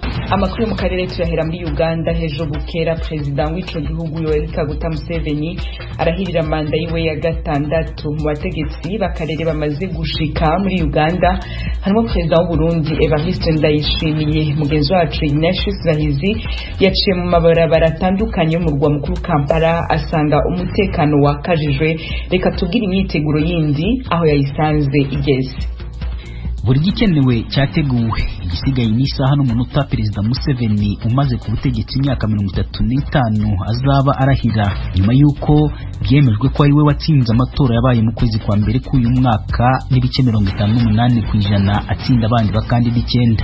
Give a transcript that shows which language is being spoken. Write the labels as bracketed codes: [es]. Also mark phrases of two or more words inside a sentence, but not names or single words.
[rn] Amakuru mu karere tuyahera muri Uganda. Hejo bukera president w'ico gihugu Yoweri Kaguta Museveni arahirira manda yiwe ya gatandatu. Mu bategetsi bakarere bamaze gushika muri Uganda harimo president w'u Burundi Evariste Ndayishimiye. [rw] Mugenzi wacu Ignatius Bahizi yaciye mu mabarabara atandukanye mu rwa mukuru Kampala asanga umutekano wakajijwe. Reka tubwire imyiteguro yindi aho yayisanze igeze. Buri gikenewe cyateguwe, igisigaye n'isaha n'umunota Perezida Museveni umaze ku butegetsi imyaka 35 azaba arahira nyuma yuko byemejwe ko ari we watsinze amatora yabaye mu kwezi kwa mbere k'uyu mwaka n'ibice 58% atsinda abandi bakandida 9.